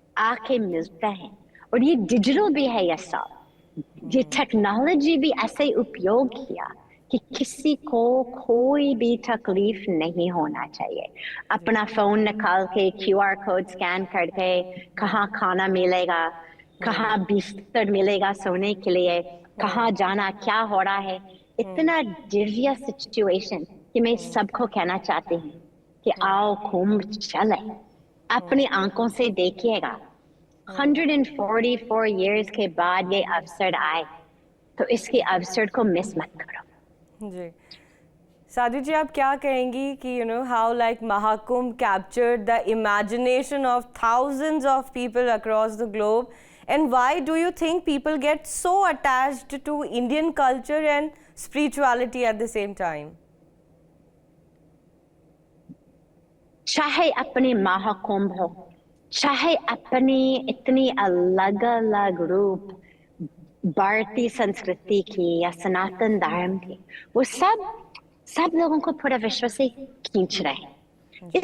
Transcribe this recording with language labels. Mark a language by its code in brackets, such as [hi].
[hi] आके मिलता है और ये डिजिटल भी है ये सब ये टेक्नोलॉजी भी ऐसे उपयोग किया कि किसी को कोई भी तकलीफ नहीं होना चाहिए अपना फोन निकाल के QR कोड स्कैन करके कहाँ खाना मिलेगा कहाँ बिस्तर मिलेगा सोने के लिए कहाँ जाना क्या हो रहा है इतना दिव्य सिचुएशन कि मैं सबको कहना चाहती हूँ कि आओ कुंभ चले, अपनी आंखों से देखिएगा। 144 years के बाद ये अवसर आए, तो इसके अवसर को मिस मत करो। जी साध्वी जी, आप क्या कहेंगी कि [en] how like Mahakumbh captured the imagination of thousands of people across the globe, and why do you think people get so attached to Indian culture and spirituality at the same time? [hi] चाहे अपने महाकुंभ हो, चाहे अपनी इतनी अलग अलग रूप भारतीय संस्कृति की या सनातन धर्म की, वो सब लोगों को पूरा विश्व से खींच रहे हैं।